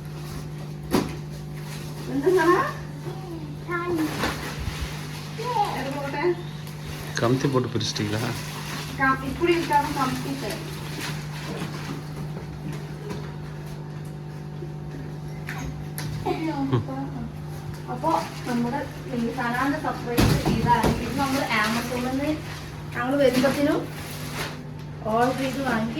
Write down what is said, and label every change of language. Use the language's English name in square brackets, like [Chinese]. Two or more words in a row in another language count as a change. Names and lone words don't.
[Malayalam] എന്താ [Tamil] கமுத்தி போட்டு பிரிச்சிட்டீங்களா? இப்படி இருக்காம கம்ப்ளீட். [Malayalam] അപ്പൊ നമ്മുടെ സനാന്റെ സർപ്രൈസ് ഇതാണ്. ഇത് നമ്മൾ ആമസോണിൽ നിന്ന് ഞങ്ങൾ വരുമ്പത്തിനും ഓർഡർ ചെയ്ത് വാങ്ങി.